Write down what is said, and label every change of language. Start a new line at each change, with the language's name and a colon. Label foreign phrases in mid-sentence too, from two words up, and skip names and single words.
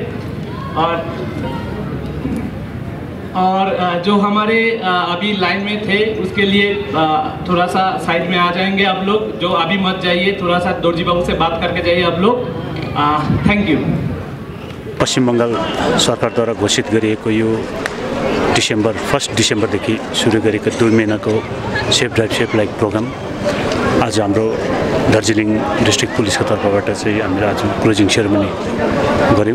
Hindi: और जो हमारे अभी लाइन में थे उसके लिए थोड़ा सा साइड में आ जाएंगे आप लोग। जो अभी मत जाइए, थोड़ा सा दोर्जी बाबू से बात करके जाइए आप लोग।
English: thank you.
Nepali: पश्चिम बङ्गाल सरकारद्वारा घोषित गरिएको यो 1 डिसेम्बरदेखि सुरु गरेको 2 महिनाको
English: safe drive safe life program
Nepali: आज हाम्रो दार्जिलिङ डिस्ट्रिक्ट पुलिसको तर्फबाट चाहिँ हामीले आज
English: closing ceremony
Nepali: गऱ्यौँ।